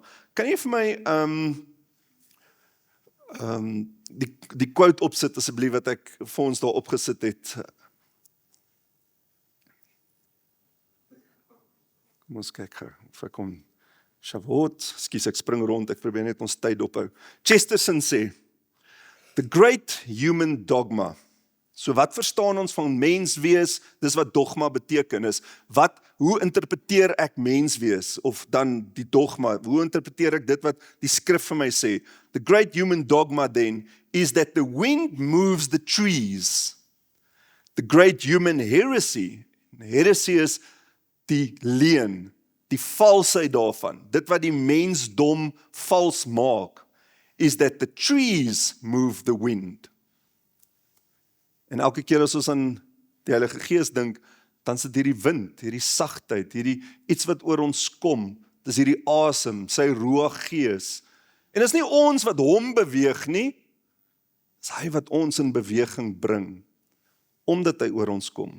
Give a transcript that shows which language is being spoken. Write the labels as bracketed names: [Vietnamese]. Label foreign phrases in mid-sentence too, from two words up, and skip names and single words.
[Afrikaans] Kan jy vir my die quote opsit asseblief wat ek vir ons daar opgesit het? Kom ons kyk gou, of ek kom Shavuot, skus ek spring rond, ek probeer net ons tyd ophou. Chesterton sê, [English] the great human dogma. [Afrikaans] So wat verstaan ons van menswees? Dis wat dogma beteken is. Hoe interpreteer ek menswees? Of dan die dogma, hoe interpreteer ek dit wat die skrif vir my sê? [English] The great human dogma then is that the wind moves the trees. The great human heresy is [Afrikaans] die leuen, die valsheid daarvan, dit wat die mensdom vals maak, [English] is that the trees move the wind. [Afrikaans] En elke keer as ons aan die Heilige Gees dink, dan is dit hierdie wind, hierdie sagtheid, hierdie iets wat oor ons kom, dis hierdie asem, sy Ruach Gees. En dis nie ons wat hom beweeg nie, dis hy wat ons in beweging bring, omdat hy oor ons kom.